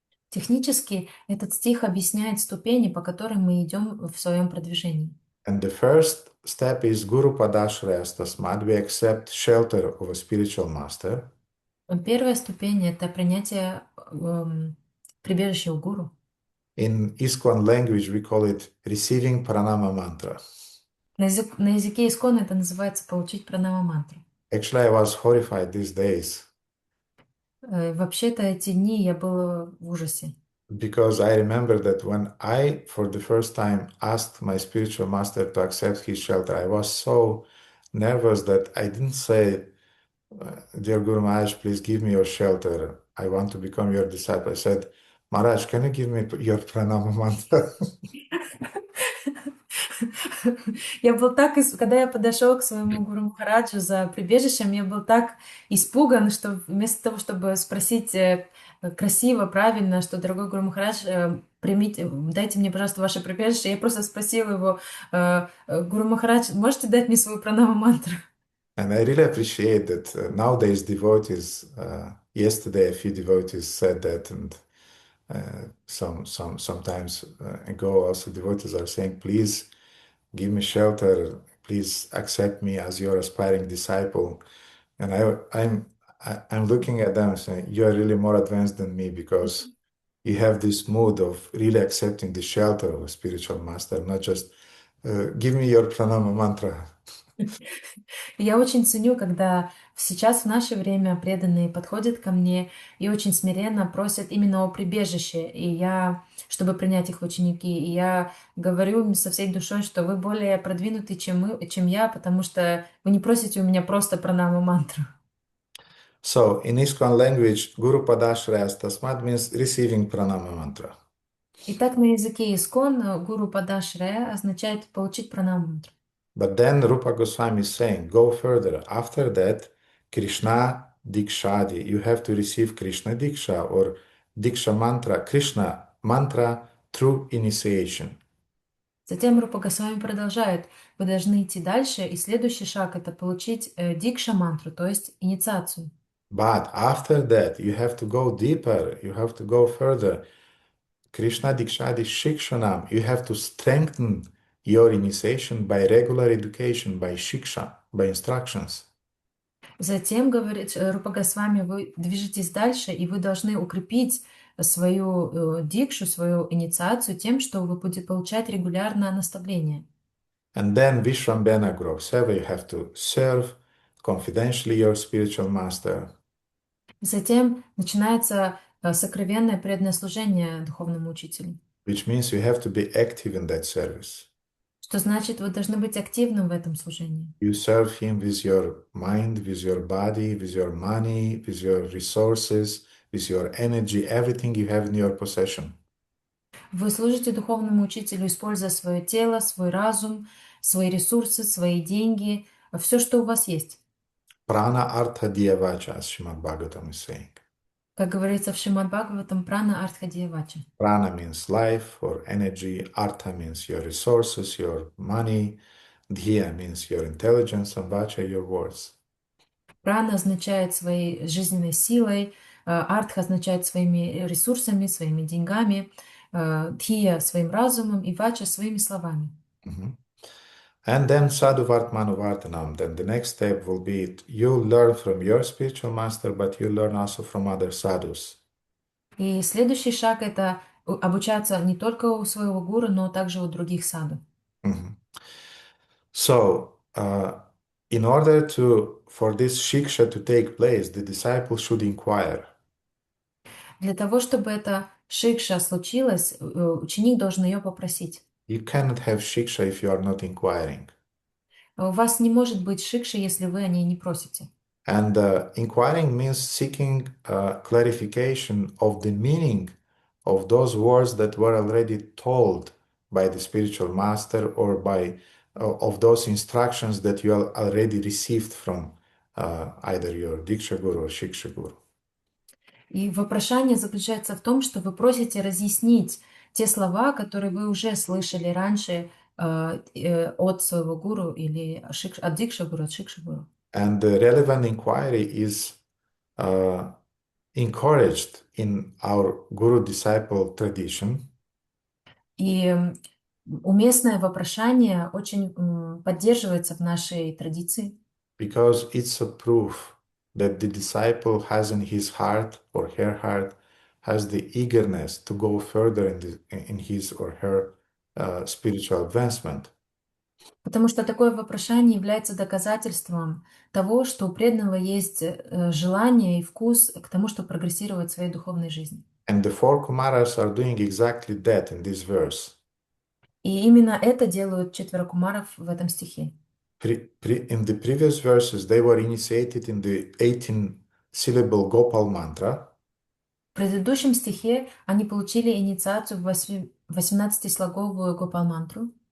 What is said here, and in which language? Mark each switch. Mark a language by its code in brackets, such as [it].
[ru] Технически этот стих объясняет ступени, по которым мы идем в своем продвижении. [en] And the first step is [sa] Guru Padashrayas Tasmad. [en] We accept shelter of a spiritual master. [ru] Первая ступень – это принятие прибежища у гуру. [en] In ISKCON language, we call it receiving pranama mantra. [ru] На языке искон это называется получить пранама мантру. [en] Actually, I was horrified these days. [ru] Вообще-то эти дни я была в ужасе. [en] Because I remember that when I, for the first time, asked my spiritual master to accept his shelter, I was so nervous that I didn't say, Dear Guru Maharaj, please give me your shelter. I want to become your disciple. I said, Maharaj, can you give me your pranama mantra? [ru] Я был так, когда я подошел к своему гуру Махараджу за прибежищем, я был так испуган, что вместо того, чтобы спросить красиво, правильно, что, дорогой гуру Махарадж, примите, дайте мне, пожалуйста, ваше прибежище, я просто спросила его, гуру Махарадж, можете дать мне свою пранама мантру? [en] And I really appreciate that nowadays devotees, yesterday a few devotees said that, and sometimes ago also devotees are saying, please give me shelter, please accept me as your aspiring disciple. And I'm looking at them saying, you are really more advanced than me because you have this mood of really accepting the shelter of a spiritual master, not just give me your pranama mantra. [ru] Я очень ценю, когда сейчас в наше время преданные подходят ко мне и очень смиренно просят именно о прибежище, чтобы принять их в ученики. И я говорю им со всей душой, что вы более продвинуты, чем я, потому что вы не просите у меня просто пранама мантру. [en] So, in ISKCON language, [sa] Guru Padashrayas Tasmad [en] means receiving pranama mantra. [ru] Итак, на языке искон гуру падашрая означает получить пранама мантру. [en] But then Rupa Goswami is saying, go further. After that, [sa] Krishna Dikshadi, [en] you have to receive Krishna Diksha or Diksha mantra, Krishna mantra through initiation. [ru] Затем Рупа Госвами продолжает. Вы должны идти дальше, и следующий шаг – это получить дикша-мантру, то есть инициацию. [en] But after that, you have to go deeper, you have to go further. [sa] Krishna Dikshadi Shikshanam, [en] you have to strengthen your initiation by regular education, by shiksha, by instructions. [ru] Затем, говорит Рупа Госвами, вы движетесь дальше, и вы должны укрепить свою дикшу, свою инициацию тем, что вы будете получать регулярно наставление. [en] And then [sa] Vishwambena Guru Seva, [en] you have to serve confidentially your spiritual master. [ru] Затем начинается сокровенное преданное служение духовному учителю. [en] Which means you have to be active in that service. [ru] Что значит, вы должны быть активным в этом служении. [en] You serve him with your mind, with your body, with your money, with your resources, with your energy, everything you have in your possession. [ru] Вы служите духовному учителю, используя свое тело, свой разум, свои ресурсы, свои деньги, все, что у вас есть. [sa] Prana artha dhyavacha, [en] as Srimad Bhagavatam is saying. [ru] Как говорится в Шримад Бхагаватам, [sa] прана артха дьявача. [en] Prana means life or energy, artha means your resources, your money, dhya means your intelligence, and vacha your words. [ru] Прана означает своей жизненной силой, артха означает своими ресурсами, своими деньгами, дхия своим разумом и вача своими словами. [en] And then [sa] sadhu vartmanu vartanam. [en] Then the next step will be you learn from your spiritual master, but you learn also from other sadhus. [ru] И следующий шаг — это обучаться не только у своего гуру, но также у других саду. Mhm. [en] So, in order for this shiksha to take place, the disciple should inquire. [ru] Для того, чтобы эта шикша случилась, ученик должен ее попросить. [en] You cannot have shiksha if you are not inquiring. [ru] У вас не может быть шикши, если вы о ней не просите. [en] And inquiring means seeking clarification of the meaning of those words that were already told by the spiritual master or by of those instructions that you already received from either your Diksha Guru or Shiksha Guru. [ru] И вопрошание заключается в том, что вы просите разъяснить те слова, которые вы уже слышали раньше от своего гуру или от Дикша Гуру, от Шикша Гуру. [en] And the relevant inquiry is encouraged in our guru-disciple tradition. [ru] И уместное вопрошание очень поддерживается в нашей традиции. [en] Because it's a proof that the disciple has in his heart or her heart has the eagerness to go further in his or her spiritual advancement. [ru] Потому что такое вопрошание является доказательством того, что у преданного есть желание и вкус к тому, чтобы прогрессировать в своей духовной жизни. [en] And the four Kumaras are doing exactly that in this verse. [ru] И именно это делают 4 кумаров в этом стихе. In the previous verses, they were initiated in the 18-syllable Gopal mantra. В предыдущем стихе они получили инициацию в 18-слоговую Гопал-мантру.